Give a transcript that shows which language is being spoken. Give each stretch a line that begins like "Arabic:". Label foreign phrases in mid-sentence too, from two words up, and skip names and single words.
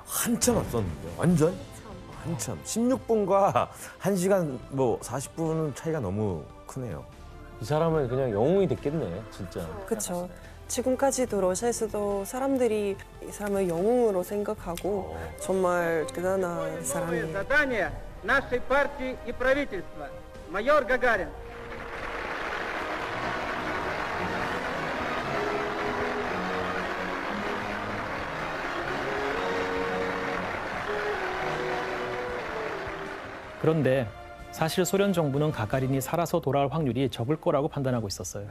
Korean: 한참 앞섰는데 완전 한참 16분과 1시간 뭐 40분은 차이가 너무 크네요. 이 사람은 그냥 영웅이 됐겠네, 진짜. 그렇죠. 지금까지도 러시아에서도 사람들이 이 사람을 영웅으로 생각하고 정말 대단한 사람이에요.
Russian: Задание нашей партии и правительства. Майор Гагарин.
Korean: 그런데 사실 소련 정부는 가가린이 살아서 돌아올 확률이 적을 거라고 판단하고 있었어요.